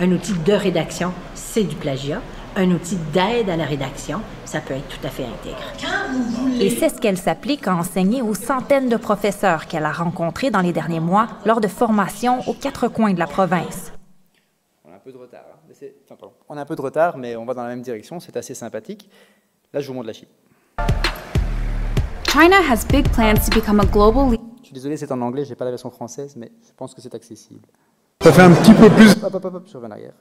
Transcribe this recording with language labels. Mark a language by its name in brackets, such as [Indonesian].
[French] Un outil de rédaction, c'est du plagiat. Un outil d'aide à la rédaction, ça peut être tout à fait intègre. Et c'est ce qu'elle s'applique à enseigner aux centaines de professeurs qu'elle a rencontrés dans les derniers mois lors de formations aux 4 coins de la province. On a un peu de retard. On a un peu de retard, mais on va dans la même direction. C'est assez sympathique. Là, je vous montre la Chine. [English] China has big plans to become a global leader. [French] Je suis désolé, c'est en anglais, je n'ai pas la version française, mais je pense que c'est accessible. Ça fait un petit peu plus... Hop, je reviens en arrière.